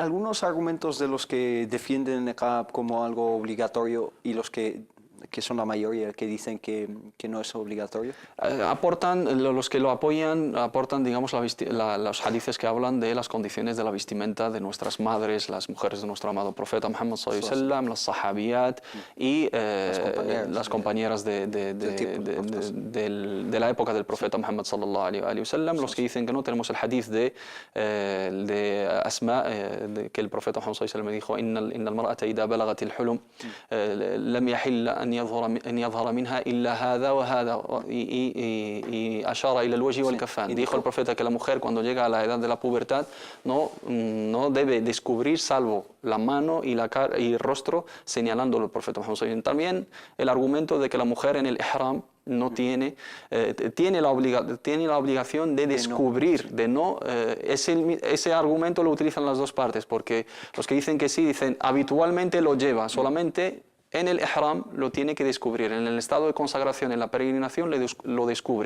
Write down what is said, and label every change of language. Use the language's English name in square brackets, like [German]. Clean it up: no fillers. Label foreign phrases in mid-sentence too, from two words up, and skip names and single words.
[Spanish] Hay algunos argumentos de los que defienden el niqab como algo obligatorio y los que son la mayoría, que dicen que no es obligatorio. Los que lo apoyan, aportan, digamos, los hadices que hablan de las condiciones de la vestimenta de nuestras madres, las mujeres de nuestro amado profeta Muhammad [Arabic] صلى الله عليه وسلم, [Spanish] las sahabiyat y las compañeras de la época del profeta Muhammad [Arabic] صلى الله عليه وسلم, [Spanish] los que dicen que no. Tenemos el hadith de Asma, que el profeta Muhammad [Arabic] صلى الله عليه وسلم dijo: إن المرأة إذا بلغت الحلم لم يحل أن يظهر منها إلا هذا وهذا y أشار إلى الوجه والكفان. [Spanish] Dijo el profeta que la mujer cuando llega a la edad de la pubertad no debe descubrir salvo la mano y la cara y el rostro, señalándolo el profeta Muhammad. También el argumento de que la mujer en el ihram no tiene la obligación de descubrir, ese argumento lo utilizan las dos partes, porque los que dicen que sí, dicen habitualmente lo lleva, solamente en el ihram lo tiene que descubrir, en el estado de consagración, en la peregrinación lo descubre.